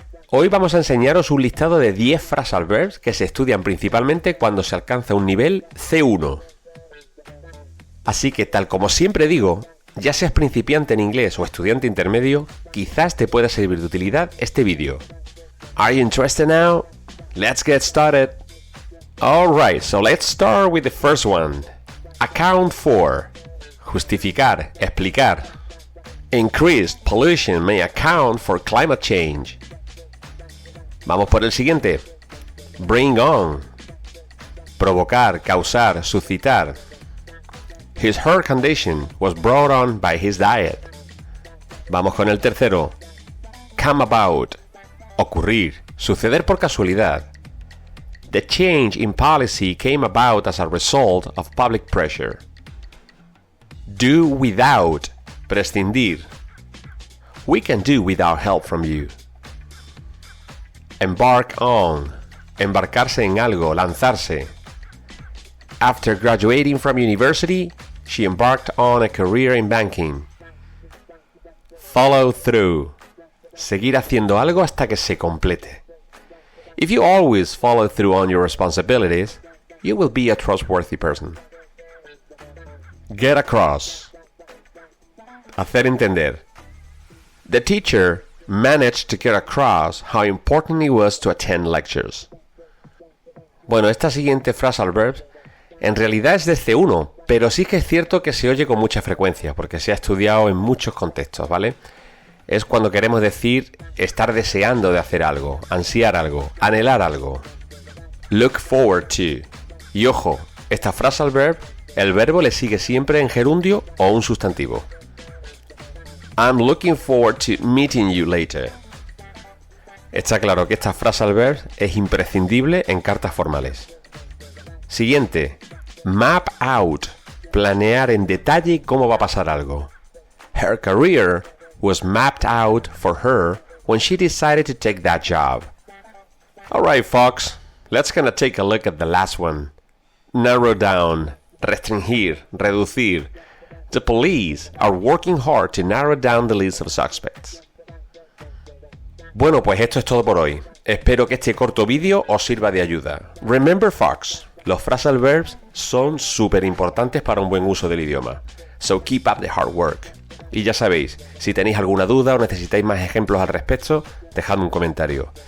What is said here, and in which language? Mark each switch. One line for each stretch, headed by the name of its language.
Spanish: Hoy vamos a enseñaros un listado de 10 phrasal verbs que se estudian principalmente cuando se alcanza un nivel C1. Así que, tal como siempre digo, ya seas principiante en inglés o estudiante intermedio, quizás te pueda servir de utilidad este vídeo.
English: Are you interested now? Let's get started. Alright, so let's start with the first one. Account for.
Spanish: Justificar, explicar.
English: Increased pollution may account for climate change.
Spanish: Vamos por el siguiente.
English: Bring on.
Spanish: Provocar, causar, suscitar.
English: His heart condition was brought on by his diet.
Spanish: Vamos con el tercero. Come about. Ocurrir, suceder por casualidad.
English: The change in policy came about as a result of public pressure. Do without. Prescindir. We can do without help from you.
Spanish: Embark on. Embarcarse en algo, lanzarse.
English: After graduating from university, she embarked on a career in banking. Follow through.
Spanish: Seguir haciendo algo hasta que se complete.
English: If you always follow through on your responsibilities, you will be a trustworthy person. Get across.
Spanish: Hacer entender.
English: The teacher managed to get across how important it was to attend lectures.
Spanish: Bueno, esta siguiente phrasal verb en realidad es de C1, pero sí que es cierto que se oye con mucha frecuencia, porque se ha estudiado en muchos contextos, ¿vale? Es cuando queremos decir estar deseando de hacer algo, ansiar algo, anhelar algo. Look forward to. Y ojo, esta phrasal verb, el verbo le sigue siempre en gerundio o un sustantivo. I'm looking forward to meeting you later. Está claro que esta phrasal verb es imprescindible en cartas formales. Siguiente.
English: Map out.
Spanish: Planear en detalle cómo va a pasar algo.
English: Her career was mapped out for her when she decided to take that job. Alright, folks. Let's gonna take a look at the last one. Narrow down.
Spanish: Restringir. Reducir.
English: The police are working hard to narrow down the list of suspects.
Spanish: Bueno, pues esto es todo por hoy. Espero que este corto vídeo os sirva de ayuda.
English: Remember, folks,
Spanish: los phrasal verbs son súper importantes para un buen uso del idioma.
English: So keep up the hard work.
Spanish: Y ya sabéis, si tenéis alguna duda o necesitáis más ejemplos al respecto, dejadme un comentario.